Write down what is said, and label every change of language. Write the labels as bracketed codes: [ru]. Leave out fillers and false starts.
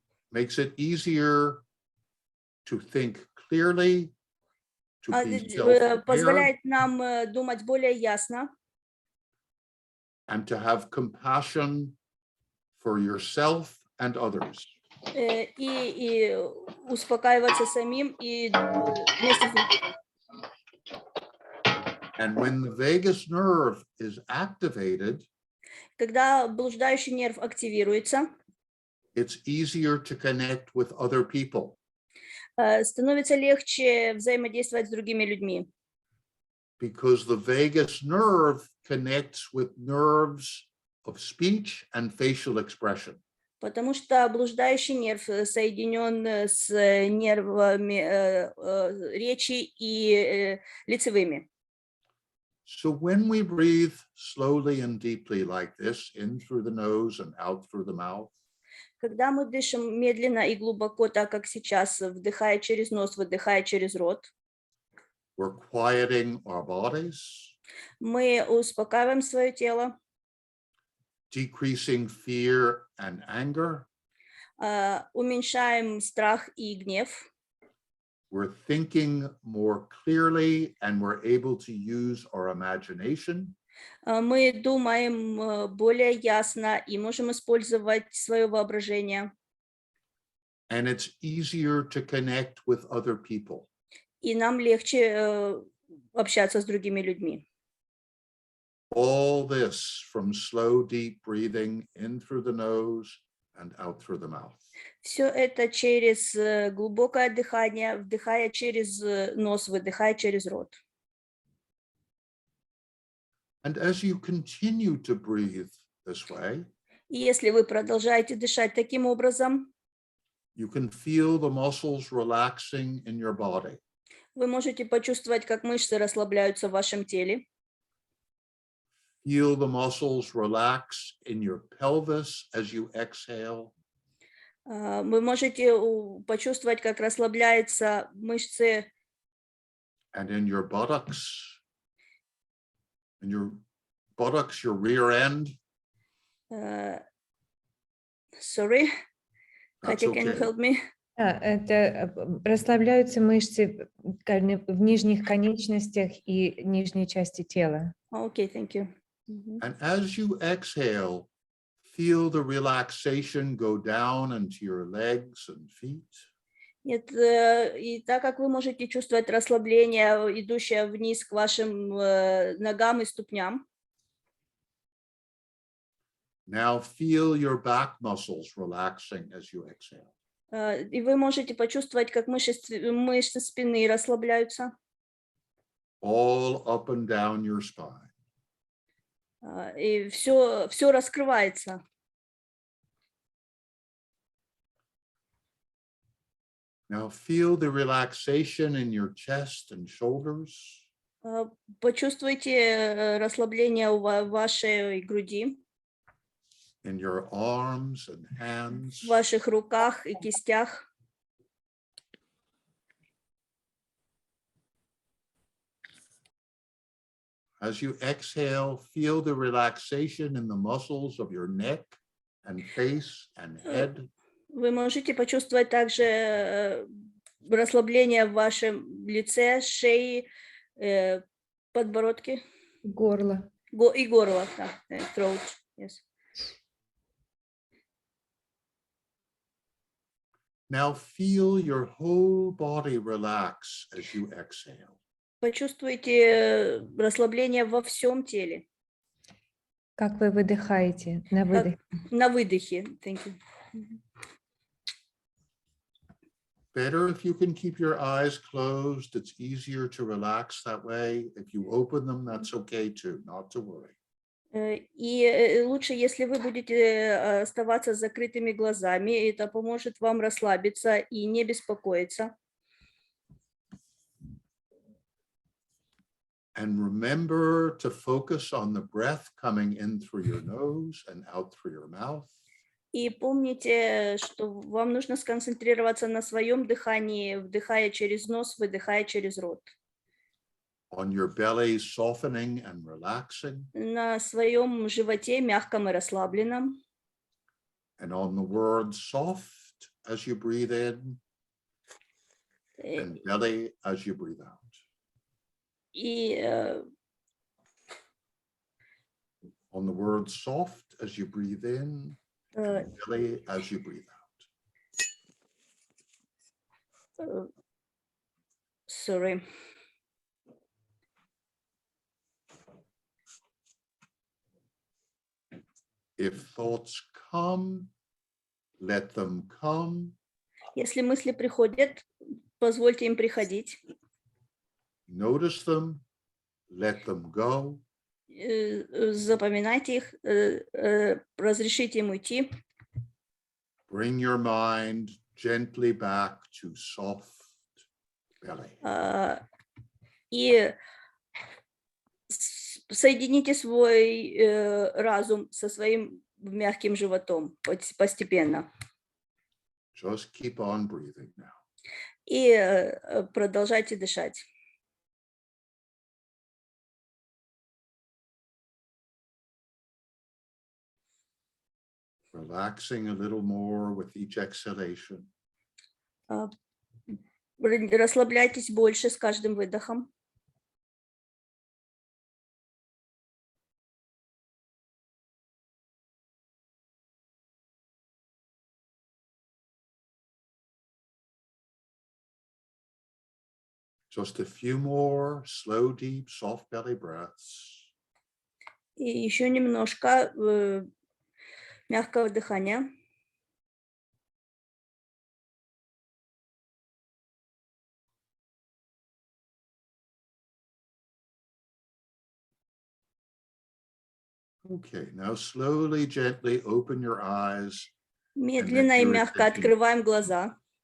[en] Makes it easier to think clearly, to be self-aware, [ru] Позволяет нам думать более ясно [en] and to have compassion for yourself and others. [ru] и успокаиваться самим и вместе с ним. [en] And when the vagus nerve is activated, [ru] Когда блуждающий нерв активируется, [en] it's easier to connect with other people [ru] становится легче взаимодействовать с другими людьми, [en] because the vagus nerve connects with nerves of speech and facial expression. [ru] потому что блуждающий нерв соединен с нервами речи и лицевыми. [en] So when we breathe slowly and deeply like this, in through the nose and out through the mouth, [ru] Когда мы дышим медленно и глубоко, так как сейчас, вдыхая через нос, выдыхая через рот, [en] we're quieting our bodies, [ru] мы успокаиваем свое тело, [en] decreasing fear and anger. [ru] уменьшаем страх и гнев, [en] We're thinking more clearly and we're able to use our imagination. [ru] мы думаем более ясно и можем использовать свое воображение. [en] And it's easier to connect with other people. [ru] И нам легче общаться с другими людьми. [en] All this from slow, deep breathing in through the nose and out through the mouth. [ru] Все это через глубокое дыхание, вдыхая через нос, выдыхая через рот. [en] And as you continue to breathe this way, [ru] И если вы продолжаете дышать таким образом, [en] you can feel the muscles relaxing in your body. [ru] вы можете почувствовать, как мышцы расслабляются в вашем теле. [en] Feel the muscles relax in your pelvis as you exhale. [ru] Вы можете почувствовать, как расслабляются мышцы [en] And in your buttocks, your rear end. Sorry, That's Katya, can you okay. help me? [ru] да, это расслабляются мышцы в нижних конечностях и нижней части тела. [en] Okay, thank you. And as you exhale, feel the relaxation go down into your legs and feet. [ru] Нет, и так как вы можете чувствовать расслабление, идущее вниз к вашим ногам и ступням, [en] Now feel your back muscles relaxing as you exhale. [ru] и вы можете почувствовать, как мышцы спины расслабляются, [en] All up and down your spine. [ru] и все раскрывается. [en] Now feel the relaxation in your chest and shoulders. [ru] Почувствуйте расслабление в вашей груди, [en] In your arms and hands. [ru] в ваших руках и кистях. [en] As you exhale, feel the relaxation in the muscles of your neck and face and head. [ru] Вы можете почувствовать также расслабление в вашем лице, шее, подбородке. Горло. И горло, да, [en] throat, yes. Now feel your whole body relax as you exhale. [ru] Почувствуйте расслабление во всем теле. Как вы выдыхаете на выдохе? На выдохе. [en] Thank you. Better if you can keep your eyes closed. It's easier to relax that way. If you open them, that's okay too, not to worry. [ru] И лучше, если вы будете оставаться с закрытыми глазами, это поможет вам расслабиться и не беспокоиться. [en] And remember to focus on the breath coming in through your nose and out through your mouth. [ru] И помните, что вам нужно сконцентрироваться на своем дыхании, вдыхая через нос, выдыхая через рот. [en] On your belly softening and relaxing. [ru] На своем животе мягком и расслабленном. [en] And on the word soft as you breathe in and belly as you breathe out. [ru] И [en] On the word soft as you breathe in and belly as you breathe out. Sorry. If thoughts come, let them come. [ru] Если мысли приходят, позвольте им приходить. [en] Notice them, let them go. [ru] Запоминайте их, разрешите им уйти. [en] Bring your mind gently back to soft belly. [ru] И соедините свой разум со своим мягким животом постепенно. [en] Just keep on breathing now. [ru] И продолжайте дышать. [en] Relaxing a little more with each exhalation. [ru] Расслабляйтесь больше с каждым выдохом. [en] Just a few more slow, deep, soft belly breaths. [ru] И еще немножко мягкого дыхания. [en] Okay, now slowly, gently open your eyes. [ru] Медленно и мягко открываем глаза.